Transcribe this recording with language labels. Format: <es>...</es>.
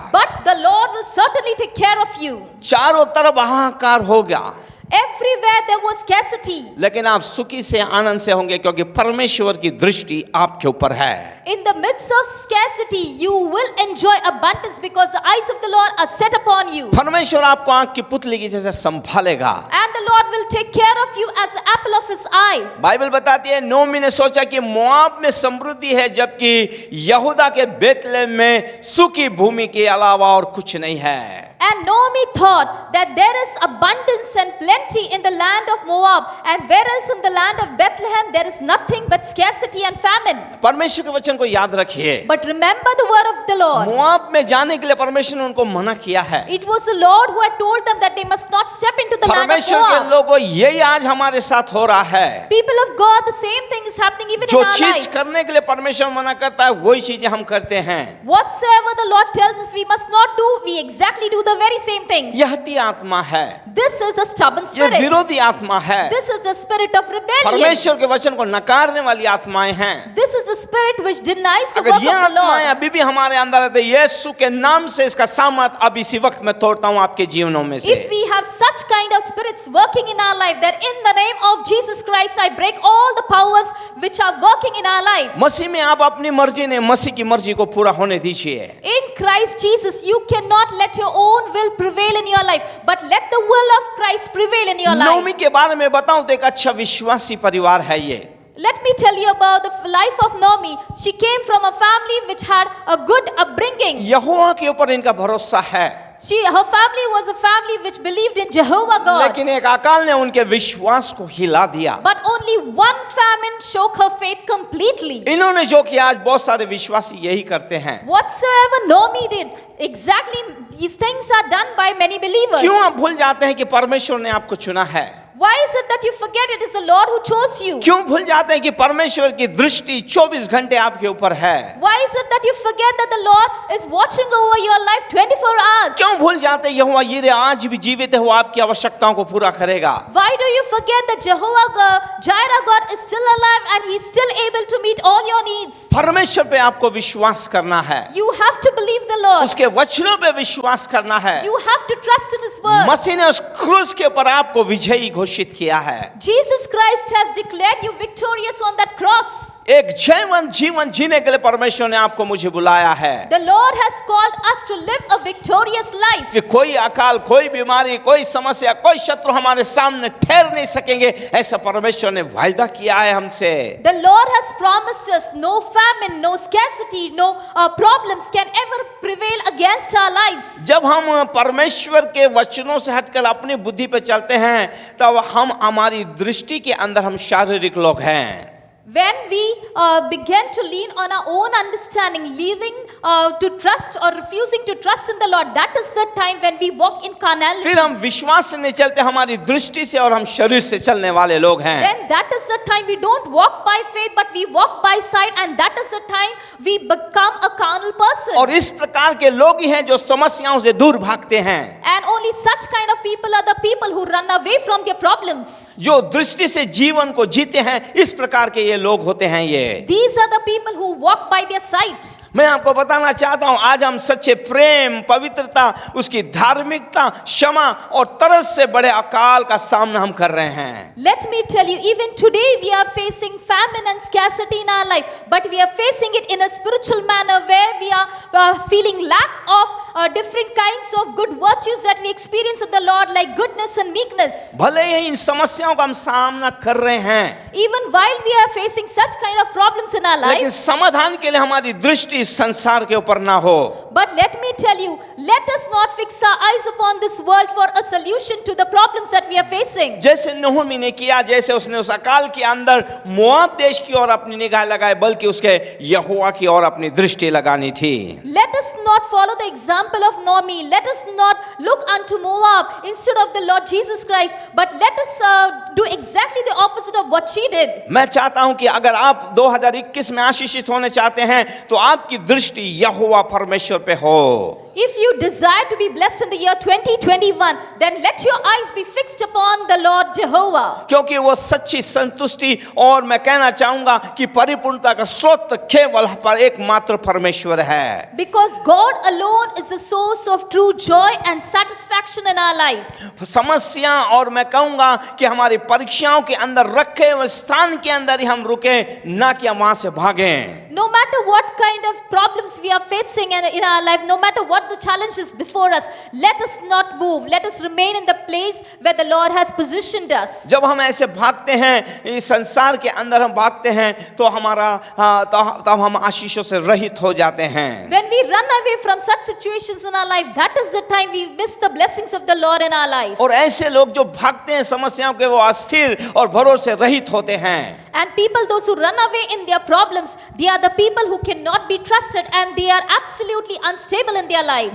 <en>but the Lord will certainly take care of you.</en> <hi>चारों तरफ हाहाकार होगा,</hi> <en>Everywhere there was scarcity.</en> <hi>लेकिन आप सुखी से आनंद से होंगे क्योंकि परमेश्वर की दृष्टि आपके ऊपर है।</hi> <en>In the midst of scarcity, you will enjoy abundance because the eyes of the Lord are set upon you.</en> <hi>परमेश्वर आपको आंख की पुतली की जैसे संभालेगा।</hi> <en>And the Lord will take care of you as the apple of his eye.</en> <hi>Bible बताती है नहोमी ने सोचा कि मोआब में समृद्धि है, जबकि यहूदा के बेथलेहम में सूखी भूमि के अलावा और कुछ नहीं है।</hi> <en>And Naomi thought that there is abundance and plenty in the land of Moab, and whereas in the land of Bethlehem there is nothing but scarcity and famine.</en> <hi>परमेश्वर के वचन को याद रखिए,</hi> <en>But remember the word of the Lord.</en> <hi>Moab में जाने के लिए परमेश्वर ने उनको मना किया है।</hi> <en>It was the Lord who had told them that they must not step into the land of</en> <hi>परमेश्वर के</hi> <en>Moab.</en> <hi>लोगों, यही आज हमारे साथ हो रहा है।</hi> <en>People of God, the same thing is happening even</en> <hi>जो</hi> <en>in our</en> <hi>चीज</hi> <en>life.</en> <hi>करने के लिए परमेश्वर मना करता है वही चीजें हम करते हैं।</hi> <en>Whatsoever the Lord tells us we must not do, we exactly do the very same things.</en> <hi>यह हठी आत्मा है,</hi> <en>This is a stubborn</en> <hi>यह</hi> <en>spirit.</en> <hi>विरोधी आत्मा है।</hi> <en>This is the spirit of rebellion.</en> <hi>परमेश्वर के वचन को नकारने वाली आत्माएं हैं।</hi> <en>This is the spirit which denies the</en> <hi>अगर</hi> <en>work</en> <hi>ये</hi> <en>of the</en> <hi>आत्माएं</hi> <en>Lord.</en> <hi>अभी भी हमारे अंदर है तो यीशु के नाम से इसका सामर्थ अब इसी वक्त मैं तोड़ता हूं आपके जीवनों में से।</hi> <en>If we have such kind of spirits working in our life, that in the name of Jesus Christ I break all the powers which are working in our life.</en> <hi>मसीह में आप अपनी मर्जी ने मसीह की मर्जी को पूरा होने दीजिए।</hi> <en>In Christ Jesus, you cannot let your own will prevail in your life, but let the will of Christ prevail in your</en> <hi>Nomi</hi> <en>life.</en> <hi>के बारे में बताऊं तो एक अच्छा विश्वासी परिवार है ये।</hi> <en>Let me tell you about the life of Naomi. She came from a family which had a good upbringing.</en> <hi>यहोवा के ऊपर इनका भरोसा है,</hi> <en>Her family was a family which believed in Jehovah God.</en> <hi>लेकिन एक अकाल ने उनके विश्वास को हिला दिया।</hi> <en>But only one famine shook her faith completely.</en> <hi>इन्होंने जो किया आज बहुत सारे विश्वासी यही करते हैं।</hi> <en>Whatsoever Naomi did, exactly these things are done by many believers.</en> <hi>क्यों आप भूल जाते हैं कि परमेश्वर ने आपको चुना है?</hi> <en>Why is it that you forget it is the Lord who chose you?</en> <hi>क्यों भूल जाते हैं कि परमेश्वर की दृष्टि 24 घंटे आपके ऊपर है?</hi> <en>Why is it that you forget that the Lord is watching over your life 24 hours?</en> <hi>क्यों भूल जाते हैं यहोवा यीरे आज भी जीवित है, वो आपकी आवश्यकताओं को पूरा करेगा?</hi> <en>Why do you forget that Jehovah Jireh God is still alive and He is still able to meet all your needs?</en> <hi>परमेश्वर पे आपको विश्वास करना है,</hi> <en>You have to believe the Lord.</en> <hi>उसके वचनों पे विश्वास करना है।</hi> <en>You have to trust in His word.</en> <hi>मसीह ने उस क्रूस के ऊपर आपको विजयी घोषित किया है।</hi> <en>Jesus Christ has declared you victorious on that cross.</en> <hi>एक जयवंत जीवन जीने के लिए परमेश्वर ने आपको मुझे बुलाया है।</hi> <en>The Lord has called us to live a victorious life.</en> <hi>कि कोई अकाल, कोई बीमारी, कोई समस्या, कोई शत्रु हमारे सामने ठहर नहीं सकेंगे, ऐसा परमेश्वर ने वायदा किया है हमसे।</hi> <en>The Lord has promised us no famine, no scarcity, no problems can ever prevail against our lives.</en> <hi>जब हम परमेश्वर के वचनों से हटकर अपनी बुद्धि पे चलते हैं तब हम हमारी दृष्टि के अंदर हम शारीरिक लोग हैं।</hi> <en>When we begin to lean on our own understanding, leaving to trust or refusing to trust in the Lord, that is the time when we walk in carnality.</en> <hi>फिर हम विश्वास से नहीं चलते, हमारी दृष्टि से और हम शरीर से चलने वाले लोग हैं।</hi> <en>Then that is the time we don't walk by faith but we walk by sight, and that is the time we become a carnal person.</en> <hi>और इस प्रकार के लोग ही हैं जो समस्याओं से दूर भागते हैं।</hi> <en>And only such kind of people are the people who run away from their problems.</en> <hi>जो दृष्टि से जीवन को जीते हैं, इस प्रकार के ये लोग होते हैं ये।</hi> <en>These are the people who walk by their sight.</en> <hi>मैं आपको बताना चाहता हूं आज हम सच्चे प्रेम, पवित्रता, उसकी धार्मिकता, क्षमा और तरस से बड़े अकाल का सामना हम कर रहे हैं।</hi> <en>Let me tell you, even today we are facing famine and scarcity in our life, but we are facing it in a spiritual manner where we are feeling lack of different kinds of good virtues that we experience in the Lord, like goodness and meekness.</en> <hi>भले ही इन समस्याओं का हम सामना कर रहे हैं,</hi> <en>Even while we are facing such kind of problems in our</en> <hi>लेकिन</hi> <en>life,</en> <hi>समाधान के लिए हमारी दृष्टि इस संसार के ऊपर ना हो।</hi> <en>but let me tell you, let us not fix our eyes upon this world for a solution to the problems that we are facing.</en> <hi>जैसे नहोमी ने किया, जैसे उसने उस अकाल के अंदर मोआब देश की ओर अपनी निगाह लगाई, बल्कि उसके यहोवा की ओर अपनी दृष्टि लगानी थी।</hi> <en>Let us not follow the example of Naomi. Let us not look unto Moab instead of the Lord Jesus Christ, but let us do exactly the opposite of what she did.</en> <hi>मैं चाहता हूं कि अगर आप 2021 में आशीषित होने चाहते हैं तो आपकी दृष्टि यहोवा परमेश्वर पे हो।</hi> <en>If you desire to be blessed in the year 2021, then let your eyes be fixed upon the Lord Jehovah.</en> <hi>क्योंकि वो सच्ची संतुष्टि और मैं कहना चाहूंगा कि परिपूर्णता का स्रोत केवल पर एकमात्र परमेश्वर है।</hi> <en>Because God alone is the source of true joy and satisfaction in our life.</en> <hi>समस्या और मैं कहूंगा कि हमारी परीक्षाओं के अंदर रखे हुए स्थान के अंदर ही हम रुके, ना कि हम वहां से भागें।</hi> <en>No matter what kind of problems we are facing in our life, no matter what the challenges before us, let us not move. Let us remain in the place where the Lord has positioned us.</en> <hi>जब हम ऐसे भागते हैं, इस संसार के अंदर हम भागते हैं, तो हमारा तब हम आशीषों से रहित हो जाते हैं।</hi> <en>When we run away from such situations, situations in our life, that is the time we miss the blessings of the Lord in our life.</en> <hi>और ऐसे लोग जो भागते हैं समस्याओं के, वो अस्थिर और भरोसे रहित होते हैं.</hi> <en>And people, those who run away in their problems, they are the people who cannot be trusted and they are absolutely unstable in their life.</en>